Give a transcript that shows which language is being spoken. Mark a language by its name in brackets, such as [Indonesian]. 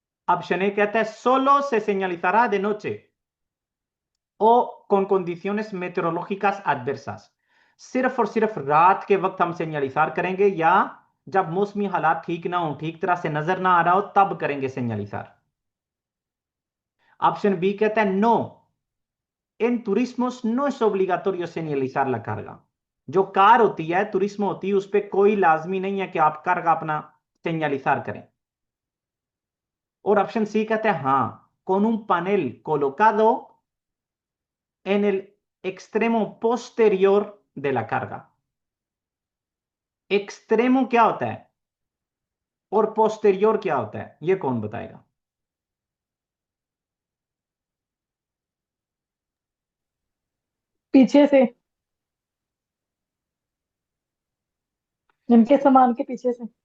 [Hindi] Option A कहता है [Spanish] solo se señalizará de noche o con condiciones meteorológicas adversas। [Hindi] सिर्फ और सिर्फ रात के वक्त हम सेन्यालिजार करेंगे, या जब मौसमी हालात ठीक ना हो, ठीक तरह से नजर ना आ रहा हो, तब करेंगे सेन्यालिजार। ऑप्शन बी कहता है [Spanish] नो, en turismos no es obligatorio señalizar la carga। [Hindi] जो कार होती है, तुरिस्मो होती है, उस पर कोई लाजमी नहीं है कि आप कार्गा अपना सेन्यालिजार करें। और ऑप्शन सी कहता है हाँ, [Spanish] con un panel colocado en el extremo posterior de la carga। [Hindi] एक्सट्रेमो क्या होता है और पोस्टेरियोर क्या होता है, ये कौन बताएगा? पीछे से, जिनके सामान के पीछे से।